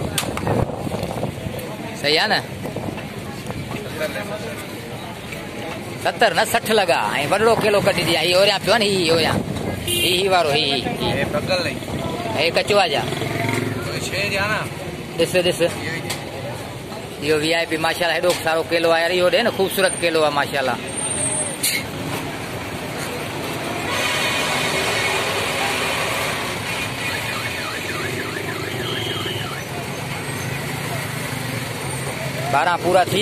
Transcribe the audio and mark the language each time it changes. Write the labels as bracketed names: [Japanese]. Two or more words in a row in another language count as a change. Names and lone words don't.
[Hindi] सही है ना? [Sindhi] 70 न 60 लगा ऐं वॾो किलो कढी दिया। ही ओरियां पियो न ही ओरियां ही वारो ही [Hindi] बगल नहीं [Sindhi] हे कचवा जा छे जा ना। ॾिस ॾिस इहो VIP माशाल्लाह हेॾो सारो किलो आहे यार। इहो ॾे न ख़ूबसूरत किलो आहे माशाल्लाह। बारह पूरा थिया।